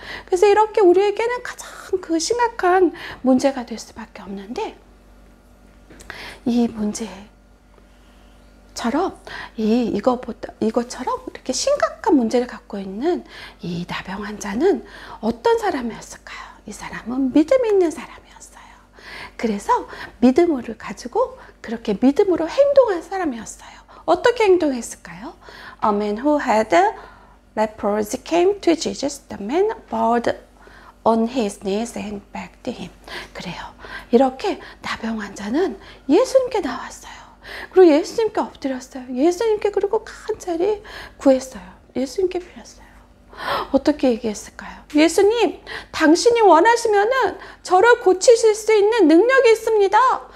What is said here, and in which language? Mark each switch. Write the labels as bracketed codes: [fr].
[ko] 그래서 이렇게 우리에게는 가장 그 심각한 문제가 될 수밖에 없는데, 이 문제처럼 이것처럼 이렇게 심각한 문제를 갖고 있는 이 나병 환자는 어떤 사람이었을까요? 이 사람은 믿음이 있는 사람이었어요. 그래서 믿음을 가지고 그렇게 믿음으로 행동한 사람이었어요. 어떻게 행동했을까요? [en] A man who had leprosy came to Jesus. The man bowed on his knees and begged him. [ko] 그래요. 이렇게 나병 환자는 예수님께 나왔어요. 그리고 예수님께 엎드렸어요. 예수님께 그리고 간절히 구했어요. 예수님께 빌었어요. 어떻게 얘기했을까요? 예수님, 당신이 원하시면은 저를 고치실 수 있는 능력이 있습니다.